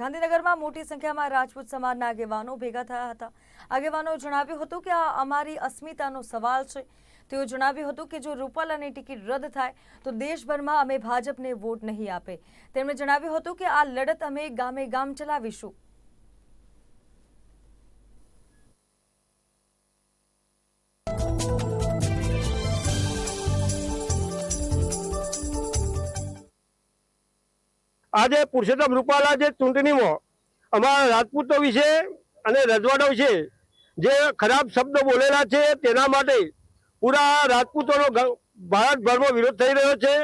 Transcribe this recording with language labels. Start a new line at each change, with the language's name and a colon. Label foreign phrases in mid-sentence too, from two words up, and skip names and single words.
Gujarati: ગાંધીનગરમાં મોટી સંખ્યામાં રાજપૂત સમાજના આગેવાનો ભેગા થયા હતા। આગેવાનોએ જણાવ્યું હતું કે આ અમારી અસ્મિતાનો સવાલ છે। તેઓ જણાવ્યું હતું કે જો રૂપાલાની ટિકિટ રદ થાય તો દેશભરમાં અમે ભાજપને વોટ નહીં આપે। તેમણે જણાવ્યું હતું કે આ લડત અમે ગામે ગામ ચલાવીશું। આજ પુરુષોત્તમ રૂપાલા ચૂંટણી માં અમરા રાજપૂતો વિશે અને રજવાડા વિશે જે ખરાબ શબ્દ બોલેલા છે તેના માટે પૂરા રાજપૂતોનો ભારતભર માં વિરોધ થઈ રહ્યો છે।